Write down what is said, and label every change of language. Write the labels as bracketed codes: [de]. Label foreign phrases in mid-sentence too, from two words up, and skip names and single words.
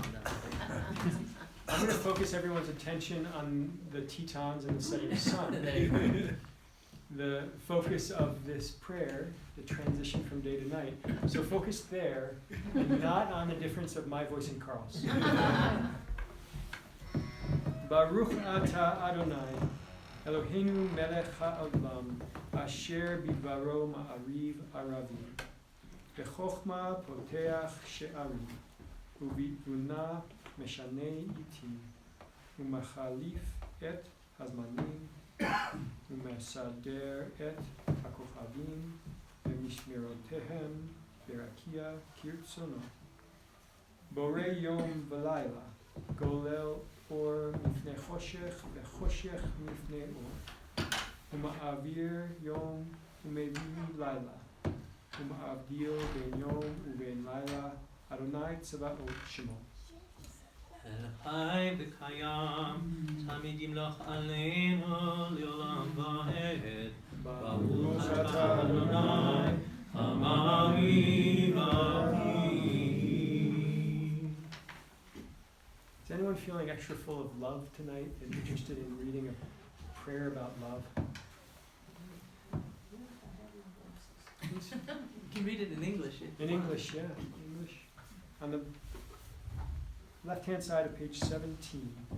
[en] I'm going to focus everyone's attention on the Tetons and the setting sun. The focus of this prayer, the transition from day to night. So focus there, and not on the difference of my voice and Carl's. [he] ברוך אתה אדוני אלוהינו מלך העולם אשר בדברו מעריב ערבים בחכמה פותח שערים, ובתבונה משנה עתים ומחליף את הזמנים ומסדר את הכוכבים במשמרותיהם ברקיע כרצונו. בורא יום ולילה, גולל אור מפני חושך וחושך מפני אור ומעביר יום ומביא לילה ומבדיל בין יום ובין לילה אדוני צבאות שמו. חי בקיים תמיד ימלוך עלינו לעולם ועד. ברוך אתה אדוני המעריב ערבים. [en] Is anyone feeling extra full of love tonight and interested in reading a prayer about love? You can read it in English. In English, yeah. English. On the left-hand side of page 17.